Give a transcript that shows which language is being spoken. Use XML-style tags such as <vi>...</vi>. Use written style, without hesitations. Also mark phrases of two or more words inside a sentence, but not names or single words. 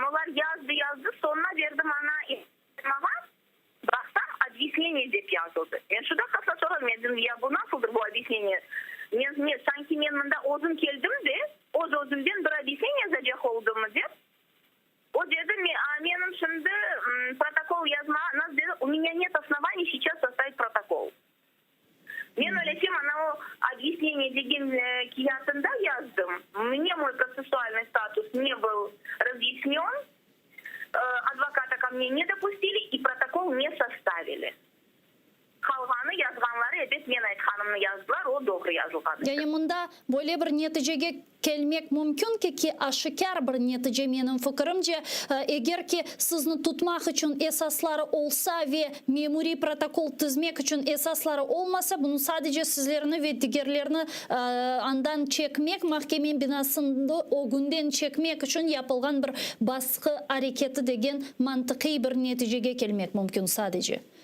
<crh>Onlar yazdı. Sonra verdim ana baksam объяснение dep yazıldı. Ben şurada kasa soramadım. Ya bu nasıldır bu объяснение? Sanki ben bunda ozun geldim de ozumdan bir объяснение yazacak olduğumu dep. O dedi benim şimdi protokol yazma nasıl dedi?</crh> <ru>У меня нет оснований сейчас составить протокол.</ru> <crh>Ben öylesem ana o объяснение degen kağıtında yazdım.</crh> <ru>Мне мой процессуальный статус не был разъяснен. Advokata ко мне не допустили и протокол не составили.</ru> <crh>Kalganı yazganları edip men aytkanımны yazdılar, o doğru yazılgan. Yani bunda böyle bir neticeye gelmek mümkün ki aşikar bir netice benim fikrimce eğer ki sizni tutmak için esasları olsa ve memuri protokol tüzmek için esasları olmasa bunun sadece sizlerini ve diğerlerini andan çekmek, mahkeme binasında o günden çekmek için yapılgan bir baskı hareketi degen mantıki bir neticeye gelmek mümkün sadece.</crh>